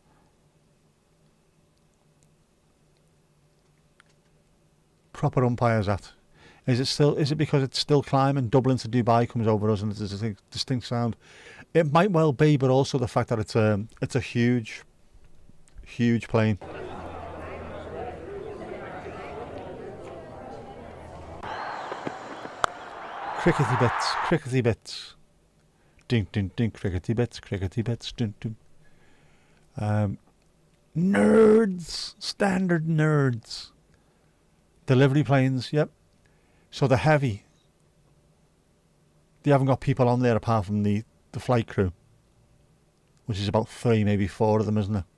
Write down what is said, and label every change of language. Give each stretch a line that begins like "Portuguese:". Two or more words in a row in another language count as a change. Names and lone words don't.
English: Proper umpires at. Is it because it's still climbing? Dublin to Dubai comes over us and there's a distinct sound. It might well be, but also the fact that it's a huge, huge plane. Crickety bits. Ding, ding, ding, crickety bits, ding, ding. Nerds, standard nerds. Delivery planes, yep. So they're heavy. They haven't got people on there apart from the flight crew, which is about 3, maybe 4 of them, isn't it?